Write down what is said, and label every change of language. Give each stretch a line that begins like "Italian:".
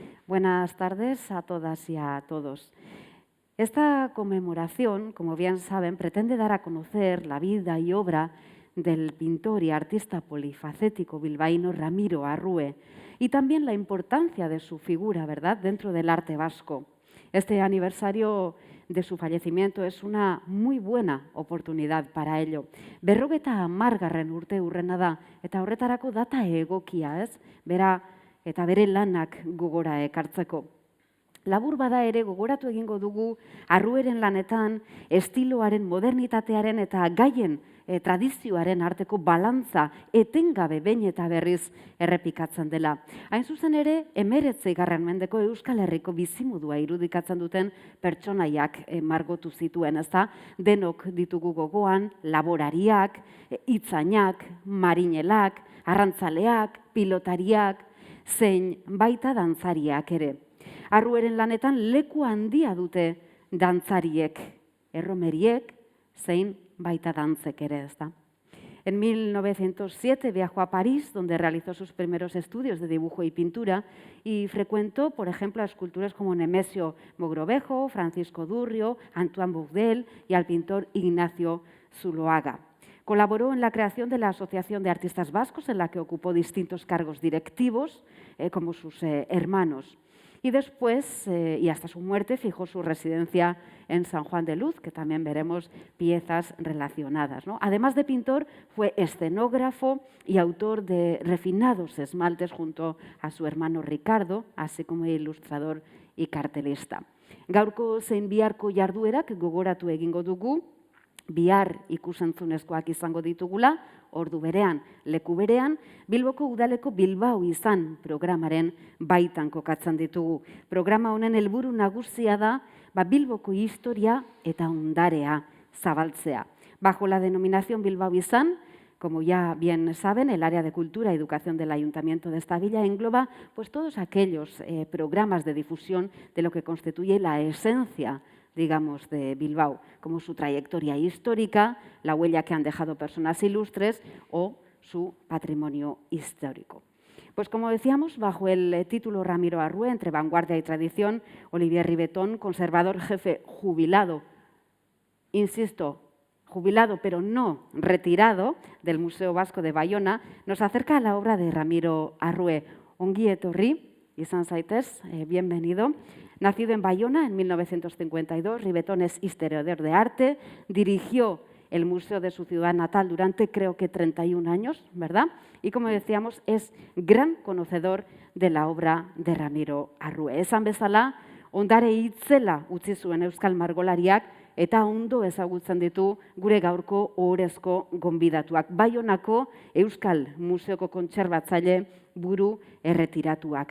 Spanish: Buenas tardes a todas y a todos. Esta conmemoración, como bien saben, pretende dar a conocer la vida y obra del pintor y artista polifacético bilbaíno Ramiro Arrue y también la importancia de su figura, ¿verdad?, dentro del arte vasco. Este aniversario de su fallecimiento es una muy buena oportunidad para ello.
Basque: 50 urte hurrena da, eta horretarako data egokia, ez? Bera eta bere lanak gogora ekartzeko. Labur bada ere gogoratu egingo dugu Arrueren lanetan estiloaren, modernitatearen eta gaien tradizioaren arteko balantza etengabe behin eta berriz errepikatzen dela. Hain zuzen ere, 19. mendeko Euskal Herriko bizimodua irudikatzen duten pertsonaiak margotu zituen, ezta? Denok ditugu gogoan, laborariak, hitzainak, marinelak, arrantzaleak, pilotariak, zein baita dantzariak ere. Arrueren lanetan leku handia dute dantzariek, erromeriek, zein baita dantzek ere, ezta.
Spanish: En 1907 viajó a París, donde realizó sus primeros estudios de dibujo y pintura y frecuentó, por ejemplo, a escultores como Nemesio Mogrovejo, Francisco Durrio, Antoine Bourdelle y al pintor Ignacio Zuloaga. Colaboró en la creación de la Asociación de Artistas Vascos, en la que ocupó distintos cargos directivos, como sus hermanos. Y después, y hasta su muerte, fijó su residencia en San Juan de Luz, que también veremos piezas relacionadas, ¿no? Además de pintor, fue escenógrafo y autor de refinados esmaltes junto a su hermano Ricardo, así como ilustrador y cartelista.
Basque: Gaurko zein biharko jarduerak gogoratu egingo dugu, bihar ikusentzunezkoak izango ditugula, ordu berean, leku berean, Bilboko Udaleko Bilbao izan programaren baitan kokatzen ditugu. Programa honen helburu nagusia da, Bilboko historia eta ondarea zabaltzea.
Spanish: Bajo la denominación Bilbao izan, como ya bien saben, el área de cultura y educación del Ayuntamiento de esta villa engloba pues, todos aquellos programas de difusión de lo que constituye la esencia, digamos, de Bilbao, como su trayectoria histórica, la huella que han dejado personas ilustres o su patrimonio histórico. Pues como decíamos, bajo el título Ramiro Arrue, entre vanguardia y tradición, Olivier Ribetón, conservador jefe jubilado, insisto, jubilado pero no retirado del Museo Vasco de Bayona, nos acerca a la obra de Ramiro Arrue.
Basque: Ongi etorri, izan zaitez,
Spanish: bienvenido. Nacido en Bayona en 1952, Ribetón es historiador de arte, dirigió el museo de su ciudad natal durante creo que 31 años, ¿verdad? Y como decíamos, es gran conocedor de la obra de Ramiro Arrue.
Basque: Esan bezala, ondare itzela utzi zuen euskal margolariak eta ondo ezagutzen ditu gure gaurko ohorezko gonbidatuak. Bayonako Euskal Museoko kontserbatzaile buru erretiratuak.